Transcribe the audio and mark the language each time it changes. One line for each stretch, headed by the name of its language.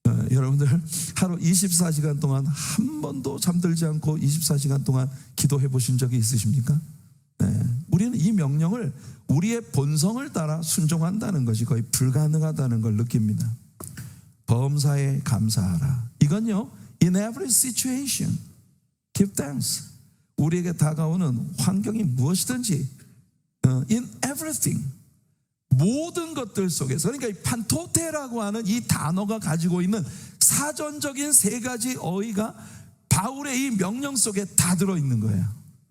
Korean: 여러분들 하루 24시간 동안 한 번도 잠들지 않고 24시간 동안 기도해 보신 적이 있으십니까? 네. 우리는 이 명령을 우리의 본성을 따라 순종한다는 것이 거의 불가능하다는 걸 느낍니다. 범사에 감사하라. 이건요,
English: in every situation give thanks.
Korean: 우리에게 다가오는 환경이 무엇이든지
English: in everything,
Korean: 모든 것들 속에서, 그러니까 이 판토테라고 하는 이 단어가 가지고 있는 사전적인 세 가지 어휘가 바울의 이 명령 속에 다 들어있는 거예요.